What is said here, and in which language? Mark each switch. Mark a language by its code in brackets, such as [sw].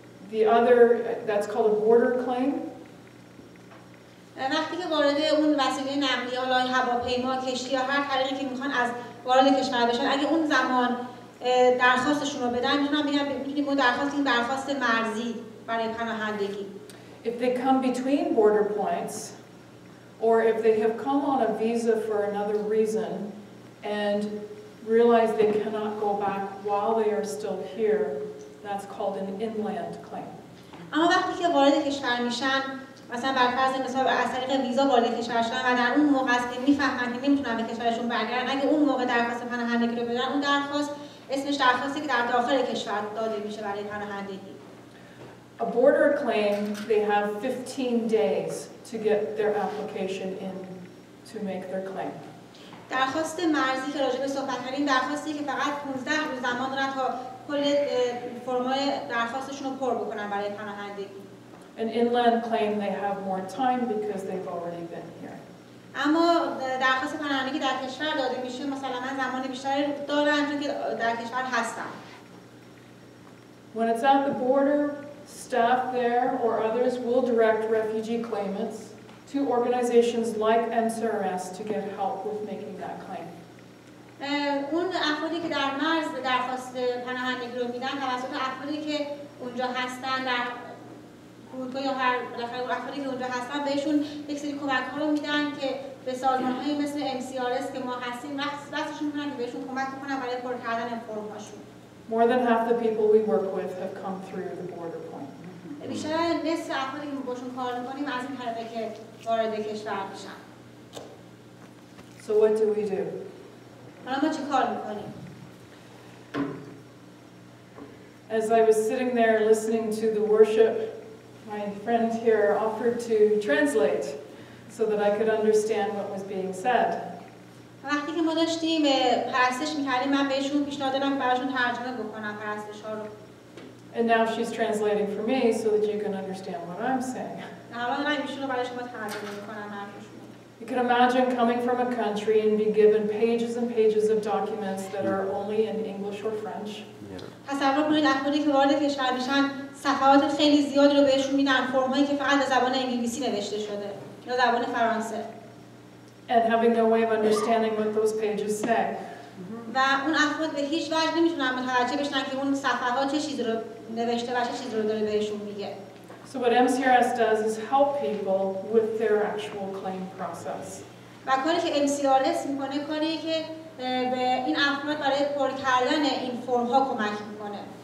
[en] The other, that's called a border claim. [fa] وقتی که وارد اون وسیله نقلیه حالا هواپیما، کشتی یا هر طریقی که میخوان از وارد کشور بشن اگه اون زمان درخواستشون رو بدن میتونیم اون درخواست مرزی برای پناهندگی. [en] If they come between border points or if they have come on a visa for another reason and realize they cannot go back while they are still here, that's called an inland claim. [fa] اما وقتی که وارد کشور میشن مثلا بر فرض مثال از طریق ویزا وارد کشور شدن و در اون موقع است که میفهمن که نمیتونن به کشورشون برگردن اگه اون موقع درخواست پناهندگی رو بدن اون درخواست اسمش درخواستی که در داخل کشور داده میشه برای پناهندگی. [en] A border claim, they have 15 days to get their application in to make their claim. [fa] درخواست مرزی که راجع به صحبت کردیم درخواستی که فقط 15 روز زمان دارن تا کل فرمای درخواستشون رو پر بکنن برای پناهندگی. [en] An inland claim, they have more time because they've already been here. [fa] اما درخواست پناهندگی در کشور داده میشه مثلا زمان بیشتری دارن چون که در کشور هستن. [en] When it's at the border, staff there or others will direct refugee claimants to organizations like MCRS to get help with making that claim. [fa] اون افرادی که در مرز درخواست پناهندگی رو میدن توسط افرادی که اونجا هستن در فرودگاه یا هر بالاخره افرادی که اونجا هستن بهشون یک سری کمک‌ها رو میدن که به سازمان‌هایی مثل MCRS که ما هستیم دستشون می‌کنن که بهشون کمک کنن برای پر کردن فرم‌هاشون. [en] More than half the people we work with have come through the border point. [fa] بیشتر نصف افرادی که باشون کار می‌کنیم از این طریقه که وارد کشور میشن. [en] So what do we do? [fa] حالا ما چه کار می‌کنیم؟ [en] As I was sitting there listening to the worship, my friend here offered to translate so that I could understand what was being said. [fa] وقتی که ما داشتیم پرستش می‌کردیم من بهشون پیشنهاد دادم که براشون ترجمه بکنم پرستش‌ها رو. [en] And now she's translating for me so that you can understand what I'm saying. [fa] حالا دارم ایشون رو برای شما ترجمه می‌کنم حرفشون. [en] You can imagine coming from a country and be given pages and pages of documents that are only in English or French. [fa] تصور کنید افرادی که وارد کشور میشن صفحات خیلی زیادی رو بهشون میدن فرم‌هایی که فقط به زبان انگلیسی نوشته شده یا زبان فرانسه. [en] And having no way of understanding what those pages say. [fa] و اون افراد به هیچ وجه نمیتونن متوجه بشن که اون صفحات چه چیزی رو نوشته و چه چیزی رو داره بهشون میگه. [en] So what MCRS does is help people with their actual claim process. [fa] و کاری که MCRS میکنه کاری که به این افراد برای پر کردن این فرم ها کمک میکنه.